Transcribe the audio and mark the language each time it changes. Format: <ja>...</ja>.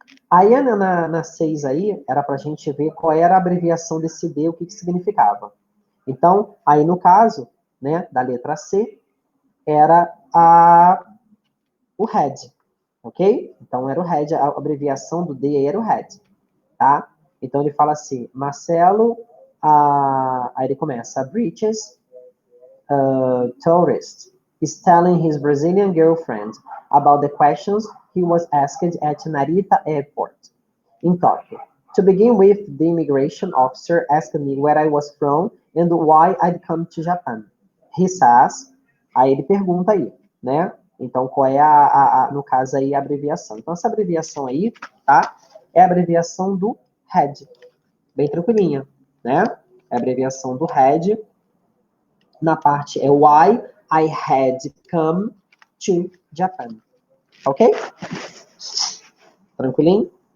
<pt>Aí na 6 aí, era para a gente ver qual era a abreviação desse D, o que significava. Então, aí no caso, né, da letra C, era o head, ok? Então, era o head, a abreviação do D era o head, tá? Então, ele fala assim, Marcelo, aí ele começa,</pt> <en>Bridges, tourist, is telling his Brazilian girlfriend about the questions he was asked at Narita Airport in Tokyo. To begin with, the immigration officer asked me where I was from and why I'd come to Japan. He says,</en> <pt>aí ele pergunta aí, né? Então, qual é no caso aí, a abreviação? Então, essa abreviação aí, tá? É a abreviação do head. Bem tranquilinha, né? É a abreviação do head. Na parte é</pt> <en>why I had come to Japan.</en> <pt>Ok? Tranquilinho?</pt>